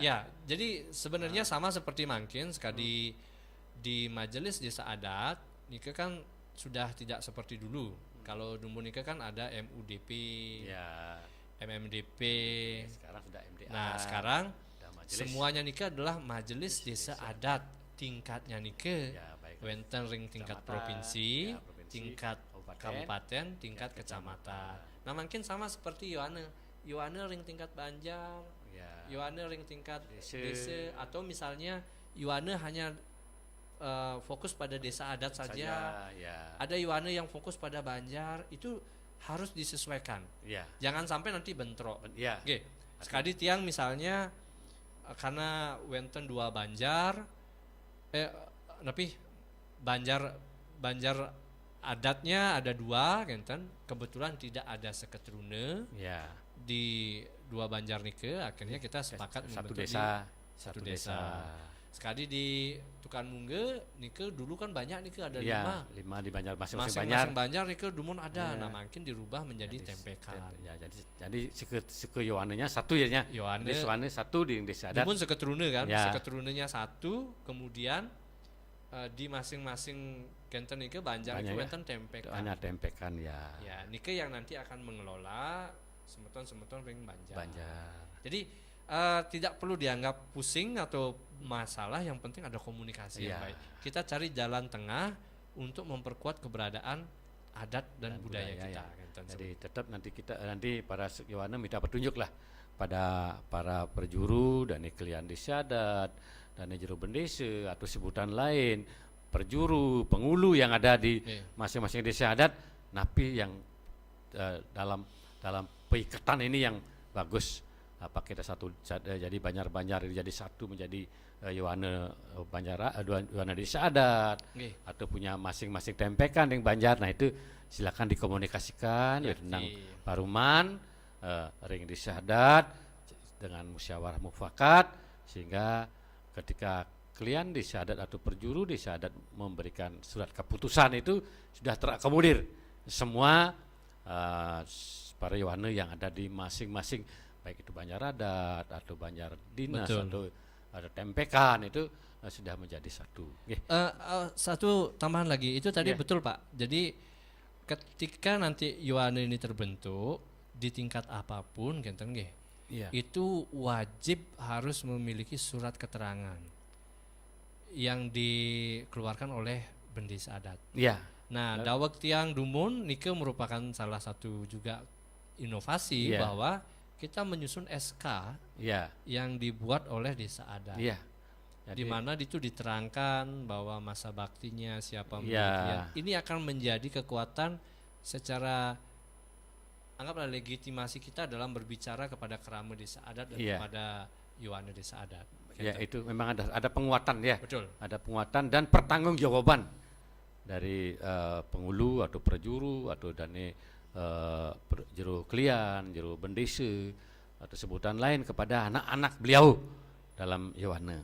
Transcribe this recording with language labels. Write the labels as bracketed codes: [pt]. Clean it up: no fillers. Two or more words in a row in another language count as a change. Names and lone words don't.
[id] ya, jadi sebenarnya sama seperti mungkin sekali di majelis desa adat nike kan sudah tidak seperti dulu. Kalau dulu nike kan ada MUDP, Ya. MMDP. Sekarang sudah MDA. Nah, sekarang sudah majelis. semuanya nike adalah majelis desa adat. Tingkatnya nike Ya, baik. [ban] wenten ring tingkat [id] Kecamatan, provinsi, ya, provinsi, tingkat kabupaten, tingkat kecamatan. Nah, mungkin sama seperti Yohane. Yohane ring tingkat Banjar, Ya. Yohane ring tingkat Desa. desa, atau misalnya Yohane hanya fokus pada desa adat saja. Ya. Ada Yohane yang fokus pada Banjar, itu harus disesuaikan. Ya. Jangan sampai nanti bentrok. Ya. Oke, sekali tiang misalnya karena wenten dua Banjar, tapi Banjar adatnya ada dua, kan? Kebetulan tidak ada seketrune Ya. di dua Banjar nike, akhirnya kita sepakat Satu membentuk desa. satu desa. Sekali di Tukan Mungge nike dulu kan banyak nike ada Ya, 5 5. di Banjar masing-masing Banjar. Masing-masing Banjar [ban] nike dumun [id] ada. Ya. Nah, makin dirubah menjadi tempekan. Ya, jadi suku Yohanenya satu ya nya. Yohane Di Yohane satu di desa adat. Dimun seketrune kan, Ya. seketrunenya satu, kemudian di masing-masing [ban] kenten nike [id] Banjar Banyak itu ya. [ban] wenten tempekan. [id] Hanya tempekan ya. Ya, nike yang nanti akan mengelola [ban] semeton ring Banjar. [id] Banjar. Jadi tidak perlu dianggap pusing atau masalah, yang penting ada komunikasi yang Iya. baik. Kita cari jalan tengah untuk memperkuat keberadaan adat dan budaya kita. ya. Kenten. Jadi tetap nanti para Yohane minta petunjuk lah pada para perjuru dan iklian desa adat dan juru bendese atau sebutan lain, perjuru, pengulu yang ada di Iya. masing-masing desa adat, napi yang dalam peikatan ini yang bagus. Apa kita jadi Banjar jadi satu menjadi Yohane Banjar Yohane desa adat, Nggih. atau punya masing-masing tempekan yang Banjar. Nah, itu silakan dikomunikasikan Ya, tentang [ban] paruman ring [id] desa adat dengan musyawarah mufakat, sehingga ketika klien desa adat atau perjuru desa adat memberikan surat keputusan itu sudah terakomodir semua para Yohane yang ada di masing-masing, baik itu Banjar adat atau Banjar dinas. Betul. Atau ada tempekan, itu sudah menjadi satu. Satu tambahan lagi, itu tadi Iya. betul Pak. Jadi ketika nanti Yohane ini terbentuk di tingkat apapun, [ban] kenten nggih, [id] Iya. itu wajib harus memiliki surat keterangan yang dikeluarkan oleh bendesa adat. Iya. Nah, [ban] dawek tiang dumun nike [id] merupakan salah satu juga inovasi Iya. bahwa kita menyusun SK Iya. yang dibuat oleh desa adat. Iya. Di mana itu diterangkan bahwa masa baktinya siapa Iya. miliknya. Ini akan menjadi kekuatan secara, anggaplah legitimasi kita dalam berbicara kepada kerama desa adat dan Iya. kepada Yohane desa adat. Ya, Gitu. itu memang ada penguatan ya. Betul. Ada penguatan dan pertanggungjawaban dari pengulu atau perjuru atau dari juru klien, juru bendese atau sebutan lain kepada anak-anak beliau dalam Yohane.